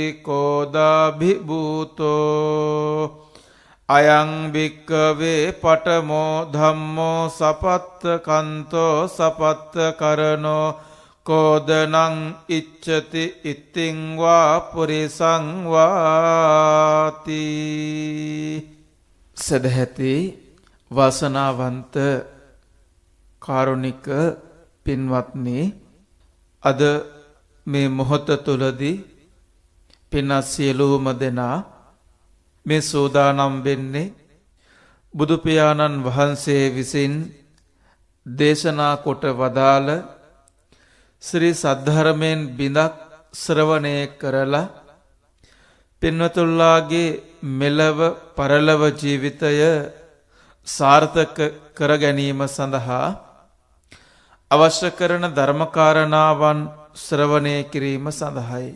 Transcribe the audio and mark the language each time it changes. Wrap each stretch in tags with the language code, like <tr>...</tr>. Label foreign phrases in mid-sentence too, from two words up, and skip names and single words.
<pi>කෝදාභිභූතෝ අයං භික්කවේ පඨමෝ ධම්මෝ සපත්ත කන්තෝ සපත්ත කරනෝ කෝදනං ඉච්ඡති ඉතිං වා පුරිසං වාති.</pi> <si>සදහැති වාසනාවන්ත කාරුණික පින්වත්නි, අද මේ මොහොත තුලදී පින්වත් සියලුම දෙනා මේ සෝදානම් වෙන්නේ බුදු පියාණන් වහන්සේ විසින් දේශනා කොට වදාළ ශ්‍රී සද්ධර්මයෙන් බිඳක් ශ්‍රවණය කරලා පින්වතුන්ලාගේ මෙලව පරලව ජීවිතය සාර්ථක කර ගැනීම සඳහා අවශ්‍ය කරන ධර්මකාරණාවන් ශ්‍රවණය කිරීම සඳහායි.</si>